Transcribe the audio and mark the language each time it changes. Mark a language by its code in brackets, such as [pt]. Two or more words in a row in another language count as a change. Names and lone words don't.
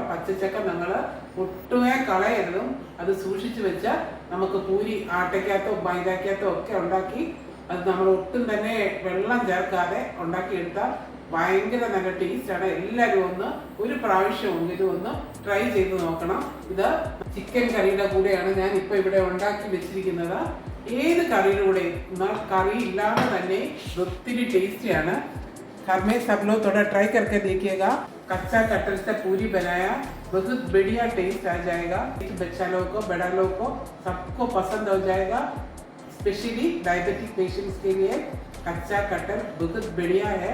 [ml] പച്ചച്ചക്ക നിങ്ങൾ ഒട്ടുമേ കളയരുതും. അത് സൂക്ഷിച്ചു വെച്ചാൽ നമുക്ക് പൂരി ആട്ടയ്ക്കകത്തോ മൈദക്കകത്തോ ഒക്കെ ഉണ്ടാക്കി അത് നമ്മൾ ഒട്ടും തന്നെ വെള്ളം ചേർക്കാതെ ഉണ്ടാക്കിയെടുത്താൽ ഭയങ്കര നല്ല ടേസ്റ്റാണ്. എല്ലാവരും ഒന്ന് ഒരു പ്രാവശ്യമെങ്കിലും ഒന്ന് ട്രൈ ചെയ്ത് നോക്കണം. ഇത് ചിക്കൻ കറിയുടെ കൂടെയാണ് ഞാൻ ഇപ്പോൾ ഇവിടെ ഉണ്ടാക്കി വെച്ചിരിക്കുന്നത്. ഏത് കറിയുടെ കൂടെയും കറി ഇല്ലാതെ തന്നെ ഒത്തിരി ടേസ്റ്റിയാണ്. [hi] घर में सब लोग थोड़ा ट्राई करके देखिएगा. कच्चा कटहल से पूरी बनाया, बहुत बढ़िया टेस्ट आ जाएगा. बच्चा लोगों को, बड़ा लोगों को, सबको पसंद हो जाएगा. [en] specially diabetic patients [hi] के लिए कच्चा कटहल बहुत बढ़िया है.